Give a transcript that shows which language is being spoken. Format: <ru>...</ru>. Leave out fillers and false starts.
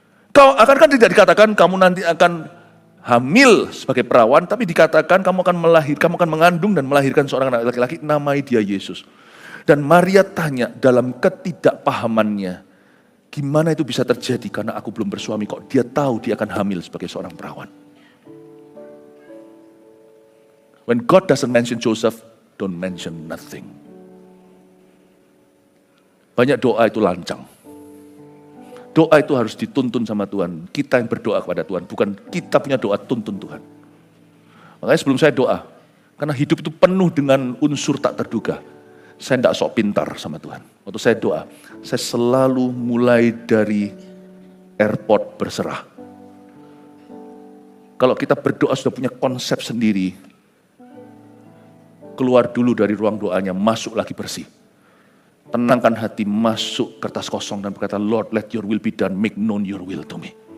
<id>Kau akan kan tidak dikatakan kamu nanti akan hamil sebagai perawan, tapi dikatakan kamu akan mengandung dan melahirkan seorang anak laki-laki, namai dia Yesus. Dan Maria tanya dalam ketidakpahamannya, Gimana itu bisa terjadi karena aku belum bersuami, kok dia tahu dia akan hamil sebagai seorang perawan.</id> <en>When God doesn't mention Joseph, don't mention nothing.</en> <id>Banyak doa itu lancang. Doa itu harus dituntun sama Tuhan. Kita yang berdoa kepada Tuhan, bukan kita punya doa tuntun Tuhan. Makanya sebelum saya doa, karena hidup itu penuh dengan unsur tak terduga, saya tidak sok pintar sama Tuhan. Waktu saya doa, saya selalu mulai dari airport berserah. Kalau kita berdoa sudah punya konsep sendiri, keluar dulu dari ruang doanya, masuk lagi bersih. Tenangkan hati, masuk kertas kosong dan berkata,</id> <en>Lord, let your will be done, make known your will to me.</en>